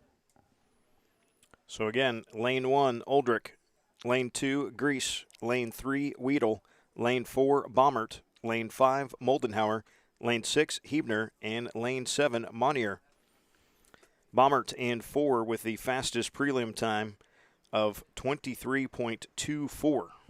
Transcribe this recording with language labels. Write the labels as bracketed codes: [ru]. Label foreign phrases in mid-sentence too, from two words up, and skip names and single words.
[en] So again, lane 1, Aldrich. Lane 2, Grease. Lane 3, Weedle. Lane 4, Baumert. Lane 5, Moldenhauer. Lane 6, Hebner. And lane 7, Monier. Baumert in 4 with the fastest prelim time of 23.24.